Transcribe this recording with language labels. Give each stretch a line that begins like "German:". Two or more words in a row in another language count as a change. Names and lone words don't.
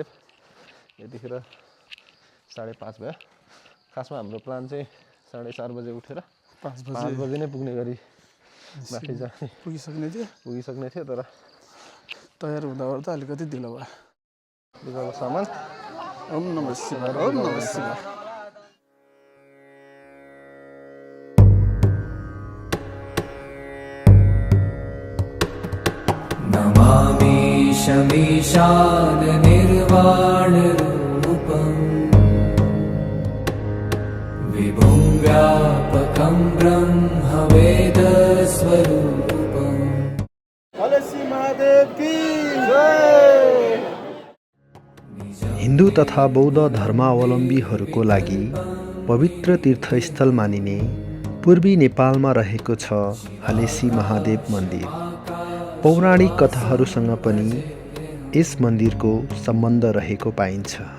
Nepali: यतिखेर 5:30 भयो। खासमा हाम्रो प्लान चाहिँ 4:30 बजे उठेर 5 बजे नै पुग्ने गरी माथि जाने पुगिसक्ने थियो तर तयार हुँदा त अलिकति ढिलो भयो। लुगाको सामान
Sanskrit: ओम नमः शिवाय, ओम नमः शिवाय। नमामि शमीशान निर्वाणरूपम् विभुं व्यापकं ब्रह्मवेदस्वरूपम्।
Nepali: हलेसी महादेव की जय। हिन्दू तथा बौद्ध धर्मावलम्बीहरूको लागि पवित्र तीर्थस्थल मानिने पूर्वी नेपालमा रहेको छ हलेसी महादेव मन्दिर। पौराणिक कथाहरूसँग पनि यस मन्दिरको सम्बन्ध रहेको पाइन्छ।